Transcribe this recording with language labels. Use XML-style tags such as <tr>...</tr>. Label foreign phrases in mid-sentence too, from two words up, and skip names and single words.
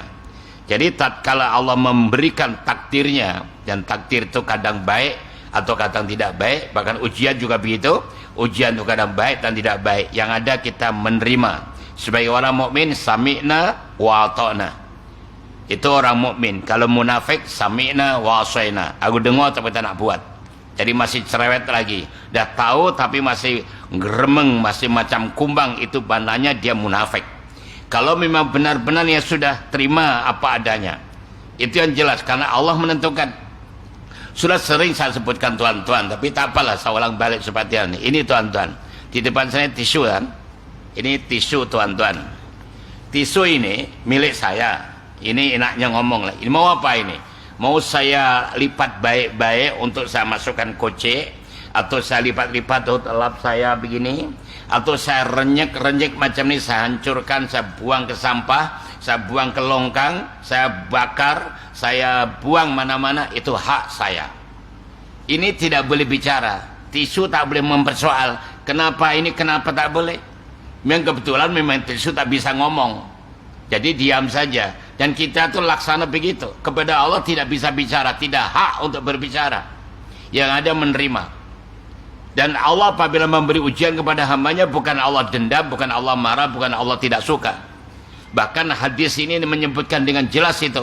<id>Jadi tatkala Allah memberikan takdirnya, dan takdir itu kadang baik atau kadang tidak baik, bahkan ujian juga begitu. Ujian itu kadang baik dan tidak baik. Yang ada kita menerima. Sebagai orang mukmin,</id> <ar>سمعنا وأطعنا.</ar> <id>Itu orang mukmin. Kalau munafik,</id> <ar>سمعنا وعصينا.</ar> <ms>Aku dengar tapi tak nak buat. Jadi masih cerewet lagi. Dah tahu tapi masih geremeng, masih macam kumbang.</ms> <id>Itu bandanya dia munafik. Kalau memang benar-benar ya sudah terima apa adanya. Itu yang jelas. Karena Allah menentukan. Sudah sering saya sebutkan tuan-tuan.</id> <ms>Tapi tak apalah saya ulang balik seperti ini. Ini tuan-tuan. Di depan saya tisu kan. Ini tisu tuan-tuan. Tisu ini milik saya.</ms> <id>Ini enaknya ngomong lah.</id> <ms>Ini mau apa ini? Mau saya lipat baik-baik untuk saya masukkan kocek, atau saya lipat-lipat untuk lap saya begini, atau saya renyek-renyek macam ini, saya hancurkan, saya buang ke sampah, saya buang ke longkang, saya bakar, saya buang mana-mana, itu hak saya. Ini tidak boleh bicara. Tisu tak boleh mempersoal. Kenapa ini, kenapa tak boleh?</ms> <id>Memang kebetulan memang tisu tak bisa ngomong. Jadi diam saja. Dan kita tuh laksana begitu. Kepada Allah tidak bisa bicara, tidak hak untuk berbicara. Yang ada menerima. Dan Allah apabila memberi ujian kepada hambanya, bukan Allah dendam, bukan Allah marah, bukan Allah tidak suka. Bahkan hadis ini menyebutkan dengan jelas itu.</id>